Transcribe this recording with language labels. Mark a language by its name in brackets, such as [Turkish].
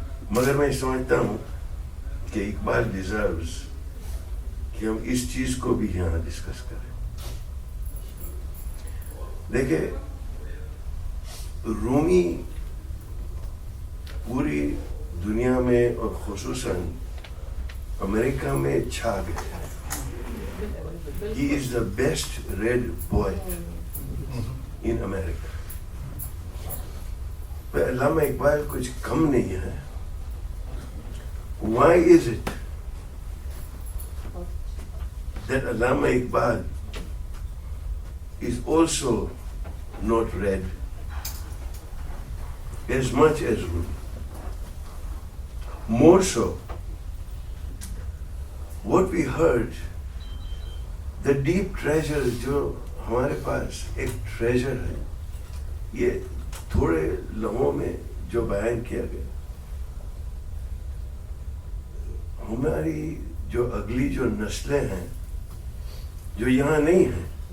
[Urdu] مگر میں سمجھتا ہوں کہ اقبال ڈیزروز کہ ہم اس چیز کو بھی یہاں ڈسکس کریں. دیکھیں رومی پوری دنیا میں اور خصوصاً امریکہ میں چھا گئے. [English] He is the best read poet in America. [Urdu] پر علامہ اقبال کچھ کم نہیں ہے. [English] Why is it that Allama Iqbal is also not read as much as Rumi? More so, what we heard, the deep treasure [Urdu] جو ہمارے پاس ایک treasure ہے, یہ تھوڑے لمحوں میں جو بیان کیا گیا, ہماری جو اگلی جو نسلیں ہیں جو یہاں نہیں ہیں,